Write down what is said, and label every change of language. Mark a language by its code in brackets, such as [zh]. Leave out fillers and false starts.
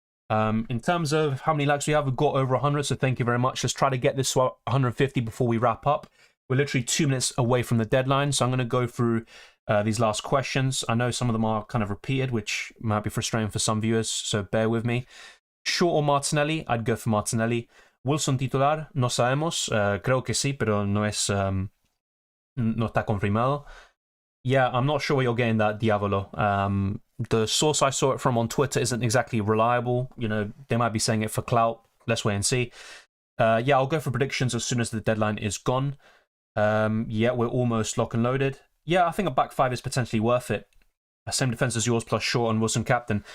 [en] In terms of how many likes we have, we've got over 100, so thank you very much. Let's try to get this to 150 before we wrap up. We're literally 2 minutes away from the deadline, so I'm going to go through these last questions. I know some of them are kind of repeated, which might be frustrating for some viewers, so bear with me. Shaw or Martinelli? I'd go for Martinelli. [es] Wilson titular? No sabemos. Creo que sí, pero no está confirmado. [en] Yeah, I'm not sure where you're getting that, Diavolo. The source I saw it from on Twitter isn't exactly reliable. You know, they might be saying it for clout. Let's wait and see. Yeah, I'll go for predictions as soon as the deadline is gone. Yeah, we're almost lock and loaded. Yeah, I think a back five is potentially worth it. Same defense as yours plus Shaw and Wilson captain.